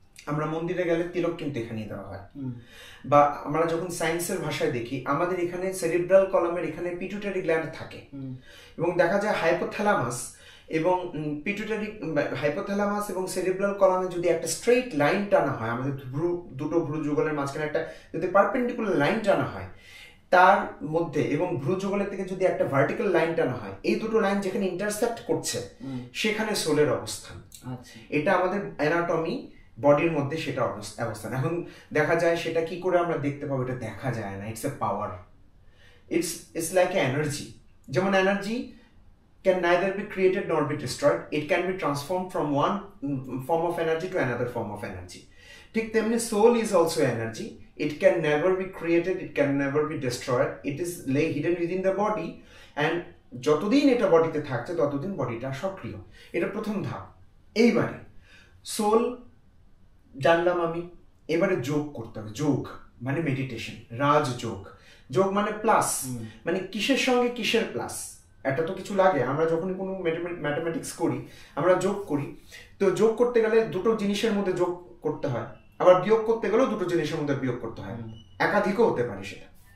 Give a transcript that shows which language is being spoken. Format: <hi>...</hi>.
<bn>আমরা মন্দিরে গেলে তিলক কিন্তু এখানে দেওয়া হয়, বা আমরা যখন সায়েন্সের ভাষায় দেখি, আমাদের এখানে সেরিব্রাল কলামের এখানে পিটুইটারি গ্ল্যান্ড থাকে, এবং দেখা যায় হাইপোথ্যালামাস এবং হাইপোথ্যালামাস এবং সেরিব্রাল কলামে যদি একটা স্ট্রেইট লাইন টানা হয়, আমাদের দুটো ভ্রু যুগলের মাঝখানে একটা যদি পারপেন্ডিকুলার লাইন টানা হয়, তার মধ্যে এবং ভ্রু যুগলের থেকে যদি একটা ভার্টিক্যাল লাইন টানা হয়, এই দুটো লাইন যেখানে ইন্টারসেক্ট করছে, সেখানে সোলের অবস্থান। এটা আমাদের অ্যানাটমি, বডির মধ্যে সেটা অবস্থান। এখন দেখা যায় সেটা কি করে আমরা দেখতে পাবো? এটা দেখা যায় না।</bn> <en>It's a power, it's like a energy. যেমন energy can neither be created nor be destroyed. It can be transformed from one form of energy to another form of energy.</en> <bn>ঠিক তেমনি</bn> <en>soul is also energy. It can never be created, it can never be destroyed. It is lay hidden within the body, and</en> <bn>যতদিন এটা বডিতে থাকছে ততদিন বডিটা সক্রিয়। এটা প্রথম ধাপ। এইবারে সোল জানলাম আমি, এবারে যোগ করতে হবে। যোগ মানে মেডিটেশন, রাজযোগ। যোগ মানে প্লাস, মানে কিসের সঙ্গে কিসের প্লাস, একটা তো কিছু লাগে। আমরা যখন কোনো ম্যাথমেটিক্স করি, আমরা যোগ করি, তো যোগ করতে গেলে দুটো জিনিসের মধ্যে যোগ করতে হয়, আবার বিয়োগ করতে গেলেও দুটো জিনিসের মধ্যে বিয়োগ করতে হয়, একাধিকও হতে পারে সেটা।</bn>